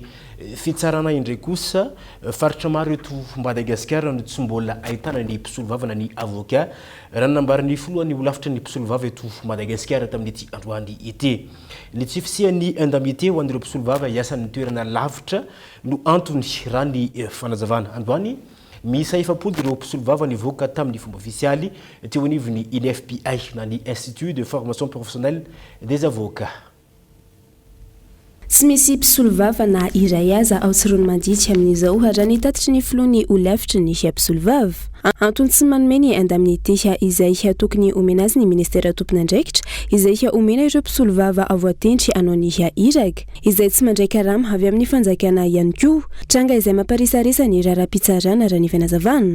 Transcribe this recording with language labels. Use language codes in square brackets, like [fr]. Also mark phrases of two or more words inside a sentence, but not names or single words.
[mg] fitsarana indray kosa faritra maro eto Madagasikara no tsy mbola ahitana ny mpisolo vavana ny avocat raha nambarany foloany olafitra ny mpisolo vava eto Madagasikara tamin'ity androany ity ny tsy fisian'ny indemnité ho an'ireo mpisolo vava iasan'ny toerana lavitra no antony raha ny fanazavana androany misa efapolo ireo mpisolo vava nivoaka tamin'ny fomba ofisialy teo anivon'ny INFPI na ny [fr] Institut de formation professionnelle des avocats. [mg] Tsy misy mpisolo vava na iray aza ao tsirony manditsy amin'izao raha ny tatitry ny filohan'ny olafitra ny mpisolo vava. Antony tsy manome ny indemnité izay tokony omena azy ny ministera tompon'andraikitra izay omena ireo mpisolo vava avoatentry anao ny iraka izay tsy mandray karama avy amin'ny fanjakana ihany koa tranga izay mamparisarisa ny raharaham-pitsarana raha ny fanazavana.